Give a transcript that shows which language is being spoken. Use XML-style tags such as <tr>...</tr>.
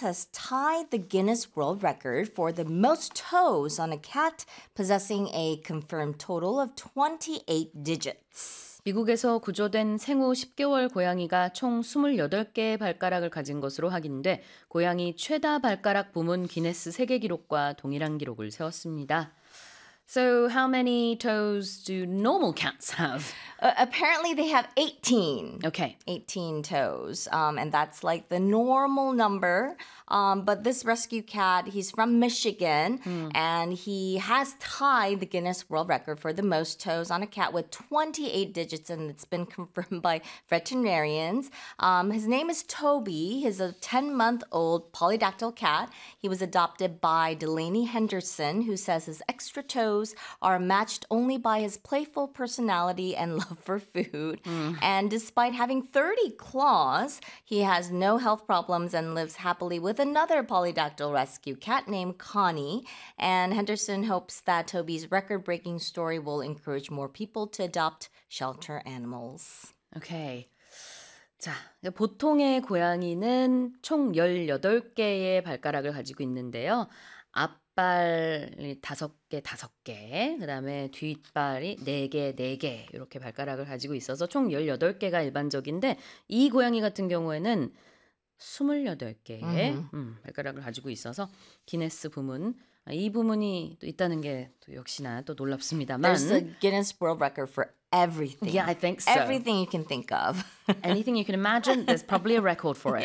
<en>has tied the Guinness World Record for the most toes on a cat, possessing a confirmed total of 28 digits.</en> <ko>미국에서 구조된 생후 10개월 고양이가 총 28개의 발가락을 가진 것으로 확인돼 고양이 최다 발가락 부문 기네스 세계 기록과 동일한 기록을 세웠습니다.</ko> <en>So how many toes do normal cats have? Apparently they have 18. Okay. 18 toes. And that's like the normal number. But this rescue cat, he's from Michigan. And he has tied the Guinness World Record for the most toes on a cat with 28 digits. And it's been confirmed by veterinarians. His name is Toby. He's a 10-month-old polydactyl cat. He was adopted by Delaney Henderson, who says his extra toes are matched only by his playful personality and love for food. And despite having 30 claws, he has no health problems and lives happily with another polydactyl rescue cat named Connie. And Henderson hopes that Toby's record-breaking story will encourage more people to adopt shelter animals. Okay.</en> <ko>자, 보통의 고양이는 총 18개의 발가락을 가지고 있는데요. 앞발이 5개, 5개, 그 다음에 뒷발이 4개, 4개 이렇게 발가락을 가지고 있어서 총 18개가 일반적인데 이 고양이 같은 경우에는 28개의 발가락을 가지고 있어서 기네스 부문, 이 부문이 또 있다는 게 또 역시나 또 놀랍습니다만</ko> <en>There's a Guinness World Record for everything. Yeah, I think so. Everything you can think of. Anything you can imagine, there's probably a record for it.</en>